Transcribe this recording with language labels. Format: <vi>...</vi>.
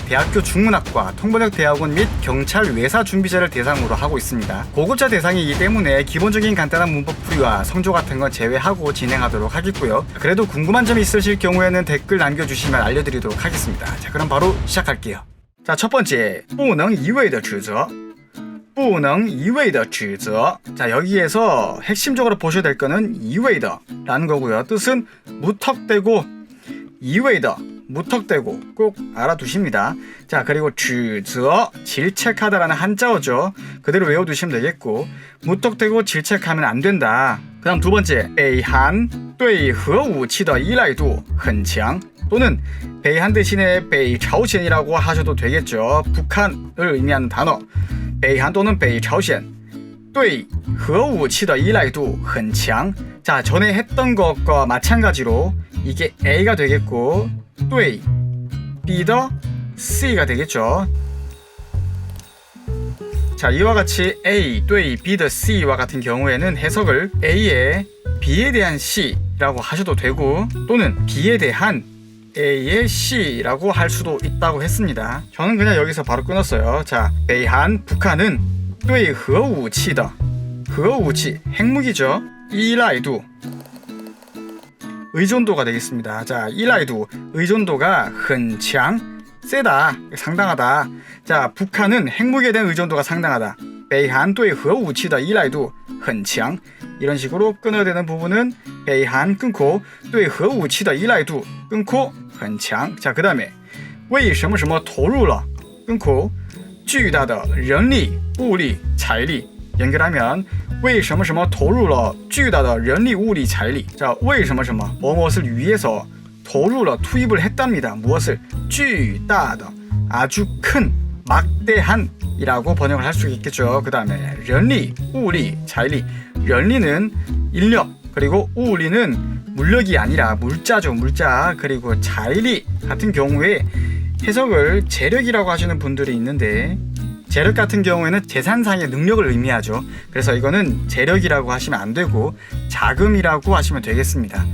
<ko>대학교 중문학과, 통번역 대학원 및 경찰 외사 준비자를 대상으로 하고 있습니다. 고급자 대상이기 때문에 기본적인 간단한 문법 풀이와 성조 같은 건 제외하고 진행하도록 하겠고요. 그래도 궁금한 점이 있으실 경우에는 댓글 남겨주시면 알려드리도록 하겠습니다. 자, 그럼 바로 시작할게요. 자, 첫 번째,</ko> <zh>不能一味的指责。不能一味的指责.</zh> <ko>자, 여기에서 핵심적으로 보셔야 될 거는 一味的라는 거고요. 뜻은 무턱대고, 一味的 무턱대고 꼭 알아두십니다. 자, 그리고 指责 질책하다라는 한자어죠. 그대로 외워두시면 되겠고, 무턱대고 질책하면 안 된다. 그 다음 두 번째,</ko> <zh>北韩对核武器的依赖度很强.</zh> <ko>또는北韩대신에北朝鲜이라고 하셔도 되겠죠. 북한을 의미하는 단어.</ko> <zh>北韩 또는 北朝鲜对核武器的依赖度很强.</zh> <ko>자, 전에 했던 것과 마찬가지로 이게 A가 되겠고 对 B더 C가 되겠죠. 자, 이와 같이 A, 对 B더 C와 같은 경우에는 해석을 A에 B에 대한 C라고 하셔도 되고 또는 B에 대한 A의 C라고 할 수도 있다고 했습니다. 저는 그냥 여기서 바로 끊었어요. 자, 北韩 북한은</ko> <zh>对核武器的</zh> <ko>核武器 핵무기죠. 依赖度 의존도가 되겠습니다. 자, 依赖度 의존도가 很强 세다, 상당하다. 자, 북한은 핵무기에 대한 의존도가 상당하다.</ko> <zh>北韩对核武器的依赖度很强.</zh> <ko>이런 식으로 끊어야 되는 부분은 北韩 끊고</ko> <zh>对核武器的依赖度</zh> <ko>끊고 很强. 자, 그 다음에</ko> <zh>为什么什么投入了</zh> <ko>끊고</ko> <zh>巨大的人力物力财力</zh> <ko>연결하면</ko> <zh>为什么什么投入了巨大的人力物力财力.</zh> <ko>자,</ko> <zh>为什么什么</zh> <ko>무엇을 위해서 投入了 투입을 했답니다. 무엇을 巨大的 아주 큰 막대한 이라고 번역을 할 수 있겠죠. 그 다음에 人力 物力 财力. 人力는 인력, 그리고 物力는 물력이 아니라 물자죠. 물자. 그리고 财力 같은 경우에 해석을 재력이라고 하시는 분들이 있는데 재력 같은 경우에는 재산상의 능력을 의미하죠. 그래서 이거는 재력이라고 하시면 안 되고 자금이라고 하시면 되겠습니다.</ko>